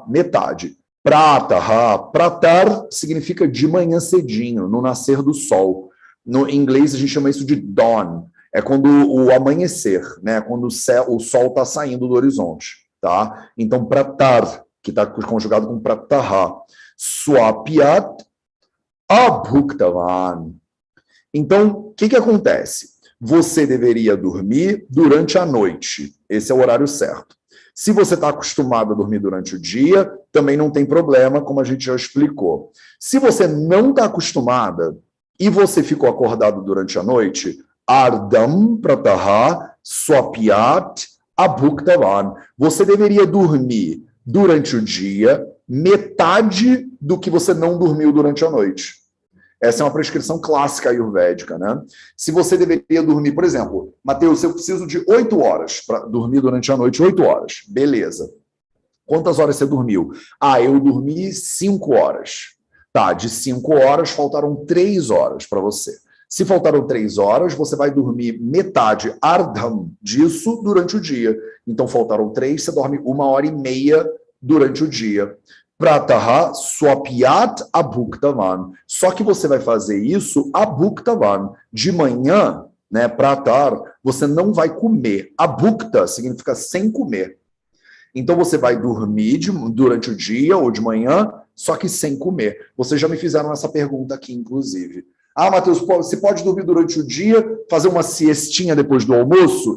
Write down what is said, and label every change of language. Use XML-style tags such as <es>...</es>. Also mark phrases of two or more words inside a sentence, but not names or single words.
<pt>Metade. Prataha. Pratar significa de manhã cedinho, no nascer do sol. No inglês a gente chama isso de dawn. É quando o amanhecer, né? Quando o sol está saindo do horizonte, tá? Então, pratar, que está conjugado com prataha.</pt> <sa>स्वप्यात् अभुक्तवान्.</sa> <pt>Então, o que acontece? Você deveria dormir durante a noite. Esse é o horário certo. Se você está acostumado a dormir durante o dia, também não tem problema, como a gente já explicou. Se você não está acostumada e você ficou acordado durante a noite,</pt> <sa>अर्धं प्रातः स्वप्यात् अभुक्तवान्.</sa> <pt>Você deveria dormir durante o dia metade do que você não dormiu durante a noite. Essa é uma prescrição clássica ayurvédica, né? Se você deveria dormir, por exemplo, Mateus, eu preciso de 8 horas para dormir durante a noite, 8 horas. Beleza. Quantas horas você dormiu? Eu dormi 5 horas. Tá, de 5 horas, faltaram 3 horas para você. Se faltaram 3 horas, você vai dormir metade, ardham, disso durante o dia. Então, faltaram 3, você dorme 1h30 durante o dia.</pt> <sa>प्रातः स्वप्यात् अभुक्तवान्.</sa> <pt>Só que você vai fazer isso abhuktavan. De manhã, né, pratar, você não vai comer. Abhukta significa sem comer. Então você vai dormir durante o dia ou de manhã, só que sem comer. Vocês já me fizeram essa pergunta aqui, inclusive. Matheus, você pode dormir durante o dia, fazer uma siestinha depois do almoço?</pt>